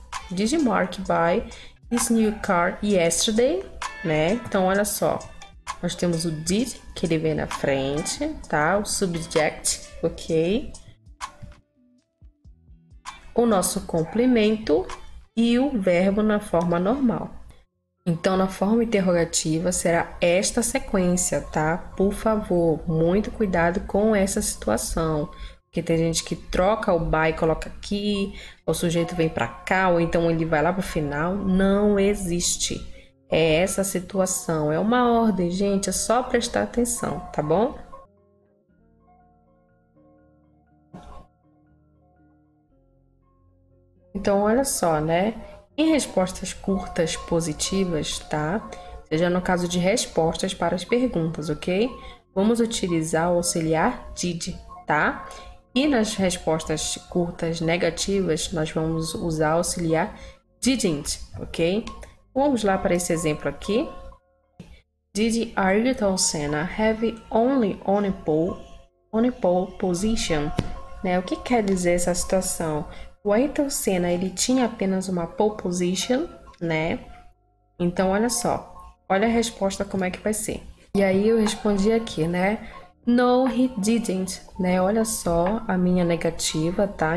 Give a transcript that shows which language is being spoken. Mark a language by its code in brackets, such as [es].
[en] Did Mark buy his new car yesterday? [pt] Né? Então, olha só. Nós temos o did, que ele vem na frente, tá? O subject, ok? O nosso complemento e o verbo na forma normal. Então, na forma interrogativa, será esta sequência, tá? Por favor, muito cuidado com essa situação. Porque tem gente que troca o by e coloca aqui, o sujeito vem para cá, ou então ele vai lá pro final. Não existe. É essa situação. É uma ordem, gente. É só prestar atenção, tá bom? Então, olha só, né? Em respostas curtas positivas, tá? Seja no caso de respostas para as perguntas, ok? Vamos utilizar o auxiliar did, tá? E nas respostas curtas negativas, nós vamos usar o auxiliar didn't, ok? Vamos lá para esse exemplo aqui. [en] Did Ayrton Senna have only on a pole position? [pt] Né? O que quer dizer essa situação? O Ayrton Senna, ele tinha apenas uma pole position, né? Então, olha só. Olha a resposta como é que vai ser. E aí eu respondi aqui, né? [en] No, he didn't, [pt] né? Olha só a minha negativa, tá?